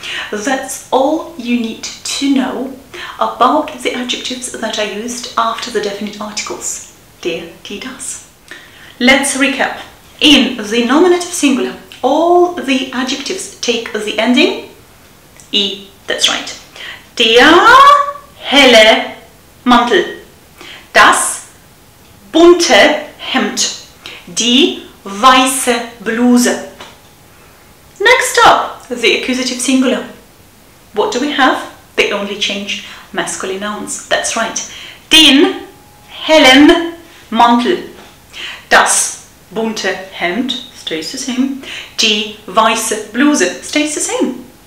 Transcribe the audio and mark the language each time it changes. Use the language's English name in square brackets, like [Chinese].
[English] That's all you need to know about the adjectives that are used after the definite articles, der, die, das. Let's recap. In the nominative singular, all the adjectives take the ending I, that's right. [German] Der helle Mantel, das bunte Hemd, die weiße Bluse. [English] Next up, the accusative singular. What do we have? They only change masculine nouns. That's right. [German] Den hellen Mantel, das bunte Hemd [English] stays the same, [German] die weiße Bluse [English] stays the same.